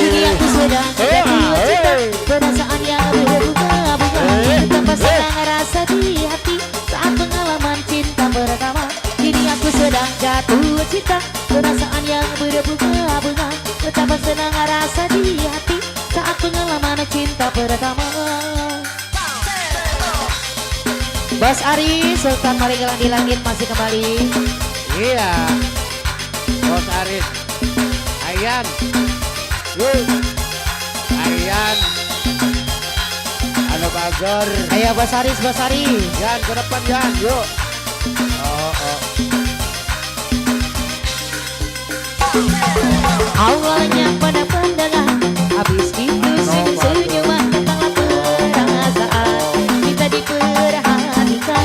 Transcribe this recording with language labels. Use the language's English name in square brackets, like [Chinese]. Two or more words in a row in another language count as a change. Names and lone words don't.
[Indonesian] duniaku sedang jatuh cinta perasaan yang berbunga-bunga betapa senang rasa di hati saat pengalaman cinta pertama kini aku sedang jatuh cinta perasaan yang berbunga-bunga betapa senang rasa di hati saat pengalaman cinta pertama. Bos Aris Sultan Malenglang di langit masih kembali. Iya. Bos Aris. Ian. Yuk. Ian. Anu Bagor. Ayo Bos Aris, Bos Aris. Yan ke depan Yan, yuk. Oh. Awalnya pada pandangan, habis itu senyum-senyuman tentanglah perasaan kita diperhatikan.